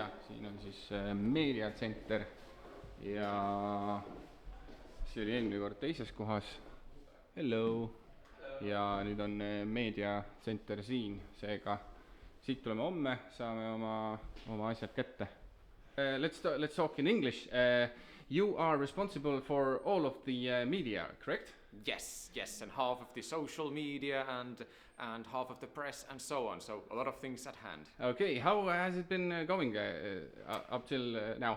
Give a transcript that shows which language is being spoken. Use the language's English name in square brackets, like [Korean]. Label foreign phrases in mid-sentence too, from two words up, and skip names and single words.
[Estonian] Siin on siis [English] Media Center [Estonian] ja see oli eelmine kord teises kohas. [English] Hello! [Estonian] Ja nüüd on [English] Media Center [Estonian] siin, seega siit tuleme homme, saame oma asjad kätte. [English] Let's talk in English. You are responsible for all of the media, correct? Yes, and half of the social media and half of the press and so on. So a lot of things at hand. Okay, how has it been going up till now?